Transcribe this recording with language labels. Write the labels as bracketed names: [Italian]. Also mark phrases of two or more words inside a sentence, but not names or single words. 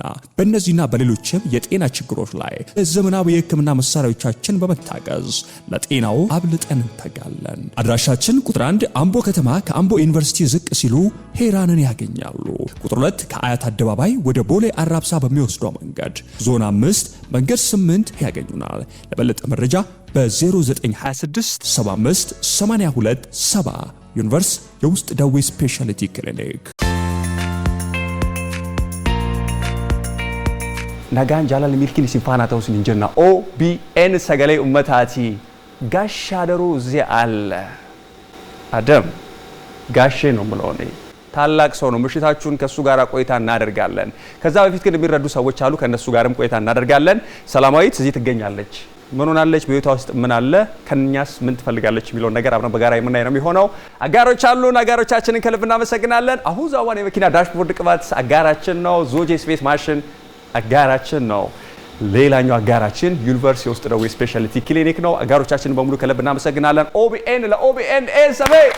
[Amharic] በእነዚህና በሌሎችም የጤና ችግሮች ላይ ዘመናዊ የሕክምና መሳሪያዎቻችን በመታገዝ ለጤናው አብልጠን እንተጋለን። አድራሻችን ቁጥር 1 አምቦ ከተማ ከአምቦ ዩኒቨርሲቲ ዝቅ ሲሉ ሄራንን ያገኛሉ። ቁጥር 2 ከአያት አደባባይ ወደ ቦሌ አራብሳ በሚወስደው መንገድ ዞን 5 መንገድ 8 ያገኙናል። ለበለጠ መረጃ በ0926 75 82 70 ዩኒቨርስ የውስጥ ደዌ ስፔሻሊቲ ክሊኒክ። [Oromo] nagaan jaalala milkiin isin faana ta'uu isin jenna. OBN sagalee ummataati. Gaashaa daruu [Amharic] እዚህ አለ አደም ጋሼ ነው ብለውኔ ታላቅ ሰው ነው። ምሽታችሁን ከሱ ጋር ቆይታ እናደርጋለን። ከዛ በፊት ግን የሚረዱ ሰዎች አሉ፣ ከነሱ ጋርም ቆይታ እናደርጋለን። ሰላማዊት እዚህ ትገኛለች። ምን ሆናለች? በቤቷ ውስጥ ምን አለ? ከኛስ ምን ትፈልጋለች የሚለው ነገር አብረን በጋራ የምናይ ነው የሚሆነው። አጋሮች አሉን። አጋሮቻችንን ከልብ እናመሰግናለን። አሁን ዛዋን የመኪና ዳሽቦርድ ቅባት አጋራችን ነው። ዞጄ ስፌት ማሽን አጋራችን ነው። ሌላኛው አጋራችን ዩኒቨርስ የውስጥ ደዌ ስፔሻሊቲ ክሊኒክ ነው። አጋሮቻችንን በሙሉ ከልብ እናመሰግናለን። OBN ለOBN ኤሰቤ